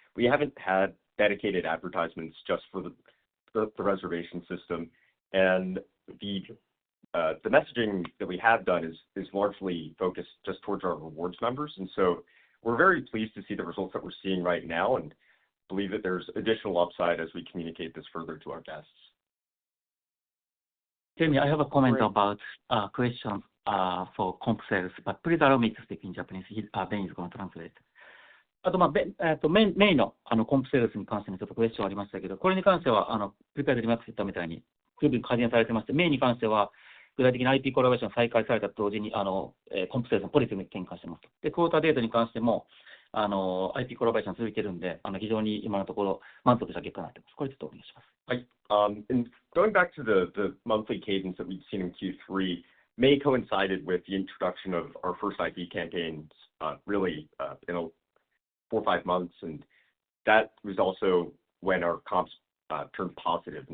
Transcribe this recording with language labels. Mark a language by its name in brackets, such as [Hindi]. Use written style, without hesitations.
[English] We haven't had dedicated advertisements just for the reservation system, and the messaging that we have done is largely focused just towards our rewards members, and so we're very pleased to see the results that we're seeing right now, and believe that there's additional upside as we communicate this further to our guests. Jamie, I have a comment about question for comp sales, but please allow me to speak in Japanese. Ben is going to translate. [Japanese] あと、メインのコンプセールスに関してのちょっとクエスチョンありましたけど、これに関しては、プリペアドリマックス言ったみたいに、十分改善されてまして、メインに関しては、具体的な IP コラボレーション再開されたと同時に、コンプセールスのポリシーに転換してますと。で、クォーターデータに関しても、IP コラボレーション続いてるんで、非常に今のところ満足した結果になってます。これちょっとお願いします。はい。 [English] And going back to the monthly cadence that we've seen in Q3, May coincided with the introduction of our first IP campaigns, really, 4 or 5 months, and that was also when our comps turned positive.